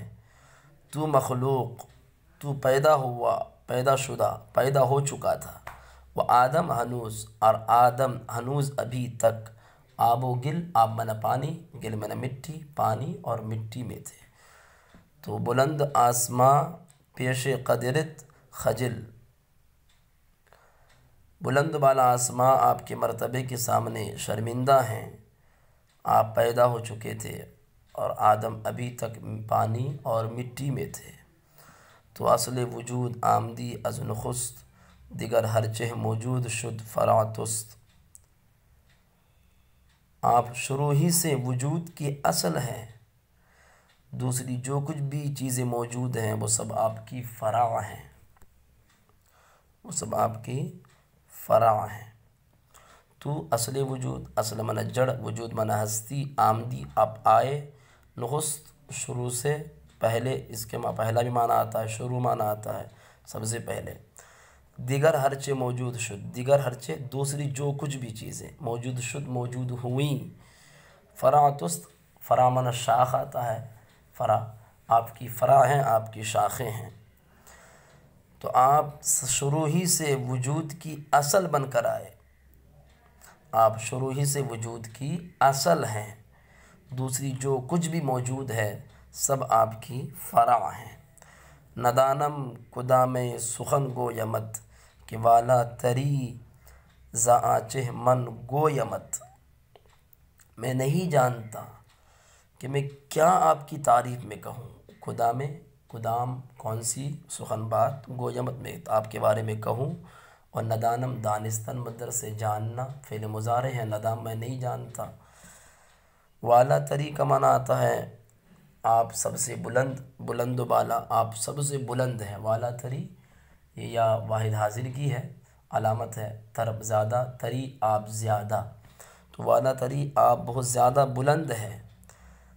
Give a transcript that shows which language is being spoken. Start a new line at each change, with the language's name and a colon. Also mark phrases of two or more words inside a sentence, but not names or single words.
Urdu: تو مخلوق، تو پیدا ہوا، پیدا شدہ، پیدا ہو چکا تھا، وہ آدم ہنوز، اور آدم ہنوز ابھی تک،
Persian: آب و گل،
Urdu: آب منا پانی، گل منا مٹی، پانی اور مٹی میں تھے۔
Persian: تو بلند آسماں پیش قدرت خجل،
Urdu: بلند بالا آسماں آپ کے مرتبے کے سامنے شرمندہ ہیں، آپ پیدا ہو چکے تھے اور آدم ابھی تک پانی اور مٹی میں تھے۔
Persian: تو اصل وجود آمدی از نخست، دیگر ہر چہ موجود شد فرع توست۔
Urdu: آپ شروع ہی سے وجود کی اصل ہیں، دوسری جو کچھ بھی چیزیں موجود ہیں وہ سب آپ کی فرع ہیں، وہ سب آپ کی فرع ہیں۔
Persian: تو اصل وجود،
Urdu: اصل منا جڑ، وجود منا ہستی، آمدی آپ آئے، نخست شروع سے پہلے، اس کے پہلا بھی معنی آتا ہے، شروع معنی آتا ہے سب سے پہلے۔
Persian: دیگر ہرچے موجود شد، دیگر ہرچے
Urdu: دوسری جو کچھ بھی چیزیں
Persian: موجود شد،
Urdu: موجود ہوئیں۔
Persian: فرع توست،
Urdu: فرع منا شاخ آتا ہے، فرع آپ کی فرع ہیں، آپ کی شاخیں ہیں۔ تو آپ شروع ہی سے وجود کی اصل بن کر آئے، آپ شروع ہی سے وجود کی اصل ہیں، دوسری جو کچھ بھی موجود ہے سب آپ کی فرع ہیں۔
Persian: ندانم کدام سخن گویمت، کہ والا تری ز آنچہ من گویمت۔
Urdu: میں نہیں جانتا کہ میں کیا آپ کی تعریف میں کہوں، کدام، کدام کون سی، سخن بات، گویمت میں آپ کے بارے میں کہوں، اور ندانم دانستن مصدر سے جاننا، فعل مضارع ہے، ندام میں نہیں جانتا۔
Persian: والا تری
Urdu: کا معنی آتا ہے آپ سب سے بلند، بلند و بالا، آپ سب سے بلند ہیں۔
Persian: والا تری
Urdu: یہ یا واحد حاضر کی ہے، علامت ہے طرب زیادہ، تری آپ زیادہ، تو
Persian: والا تری
Urdu: آپ بہت زیادہ بلند ہے۔